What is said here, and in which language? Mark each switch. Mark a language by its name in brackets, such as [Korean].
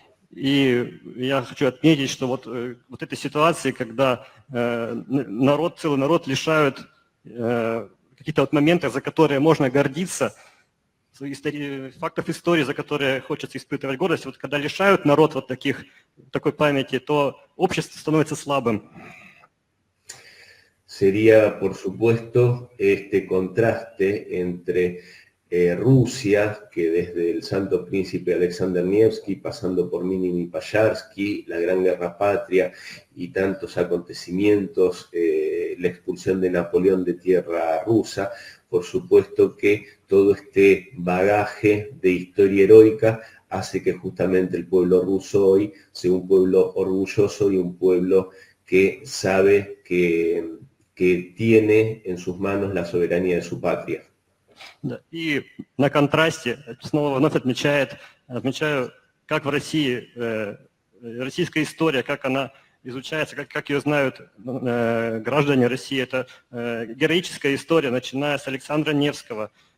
[Russian] И я хочу отметить, что вот этой ситуации, когда целый народ лишают каких-то вот моментов, за которые можно гордиться, фактов истории, за которые хочется испытывать гордость, вот когда лишают народ вот такой памяти, то общество становится слабым. [Spanish] Sería, por supuesto, este contraste entre Rusia, que desde el Santo Príncipe Alexander Nevsky, pasando por Minin y Пожарский, la Gran Guerra Patria y tantos acontecimientos, la expulsión de Napoleón de tierra rusa, por supuesto que todo este bagaje de historia heroica hace que justamente el pueblo ruso hoy sea un pueblo orgulloso y un pueblo que sabe que tiene en sus manos la soberanía de su patria. [Russian] Да. И на контрасте снова вновь отмечаю, как в России, российская история, как она изучается, как ее знают граждане России. Это героическая история, начиная с Александра Невского.